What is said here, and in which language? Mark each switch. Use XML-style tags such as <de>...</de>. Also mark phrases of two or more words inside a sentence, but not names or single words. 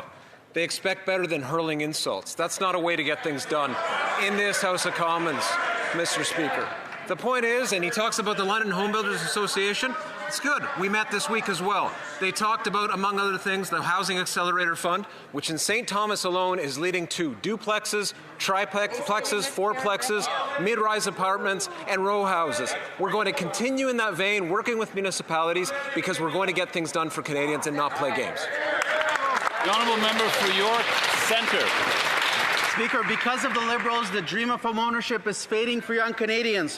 <en>They expect better than hurling insults. That's not a way to get things done in this House of Commons, Mr. Speaker. The point is, and he talks about the London Home Builders Association, It's good. We met this week as well. They talked about, among other things, the Housing Accelerator Fund, which in St. Thomas alone is leading to duplexes, triplexes, fourplexes, mid-rise apartments, and row houses. We're going to continue in that vein, working with municipalities, because we're going to get things done for Canadians and not play games. The honourable member for York Centre. Speaker, because of the Liberals, the dream of homeownership is fading for young Canadians.</en>